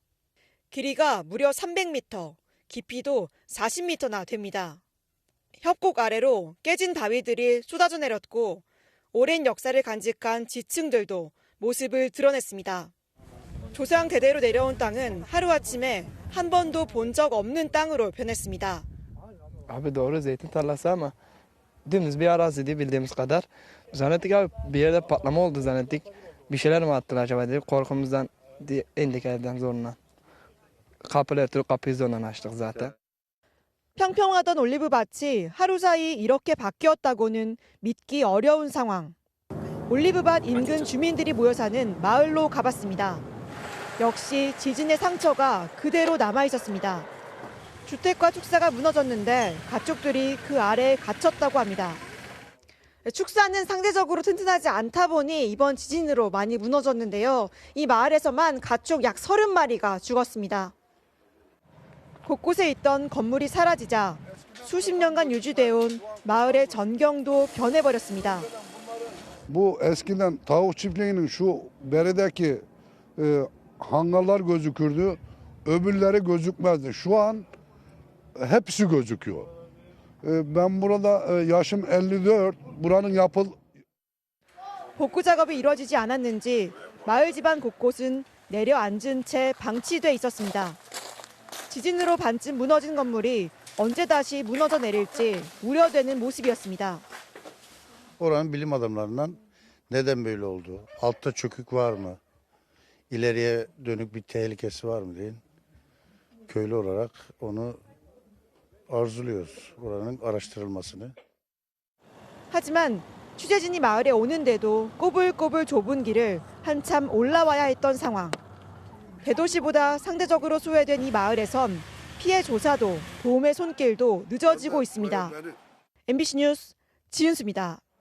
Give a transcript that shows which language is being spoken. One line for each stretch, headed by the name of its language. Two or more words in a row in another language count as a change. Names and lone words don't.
Korean: 길이가 무려 300m, 깊이도 40m나 됩니다. 협곡 아래로 깨진 바위들이 쏟아져 내렸고 오랜 역사를 간직한 지층들도 모습을 드러냈습니다. 조상 대대로 내려온 땅은 하루아침에 한 번도 본 적 없는 땅으로 변했습니다.
Turkish: Abi doğru zeytin tarlası ama dümdüz bir araziydi bildiğimiz kadar. Zannettik abi bir yerde patlama oldu zannettik. Bir şeyler mi attılar acaba diye korkumuzdan indik evden zoruna. Kapıları tutup kapıyı zorla açtık zaten.
Korean: 평평하던 올리브밭이 하루 사이 이렇게 바뀌었다고는 믿기 어려운 상황. 올리브밭 인근 주민들이 모여 사는 마을로 가봤습니다. 역시 지진의 상처가 그대로 남아 있었습니다. 주택과 축사가 무너졌는데 가축들이 그 아래에 갇혔다고 합니다. 축사는 상대적으로 튼튼하지 않다 보니 이번 지진으로 많이 무너졌는데요. 이 마을에서만 가축 약 30마리가 죽었습니다. 곳곳에 있던 건물이 사라지자 수십 년간 유지되어 온 마을의 전경도 변해버렸습니다.
Turkish: Bu eskiden tavuk çiftliğinin şu beredeki hangarlar gözükürdü, öbürleri gözükmezdi. Şu an hepsi gözüküyor. Ben burada yaşım 54, buranın
Korean: 복구 작업이 이루어지지 않았는지 마을 집안 곳곳은 내려앉은 채 방치돼 있었습니다. 지진으로 반쯤 무너진 건물이 언제 다시 mu너져 내릴지 우려되는 모습이었습니다.
Turkish: Oranın bilim adamlarından neden böyle oldu? Altta çökük var mı? İleriye dönük bir tehlikesi var mı diye köylü olarak onu arzuluyoruz. Oranın araştırılmasını.
Korean: 하지만 취재진이 마을에 오는데도 꼬불꼬불 좁은 길을 한참 올라와야 했던 상황. 대도시보다 상대적으로 소외된 이 마을에선 피해 조사도 도움의 손길도 늦어지고 있습니다. MBC 뉴스 지윤수입니다.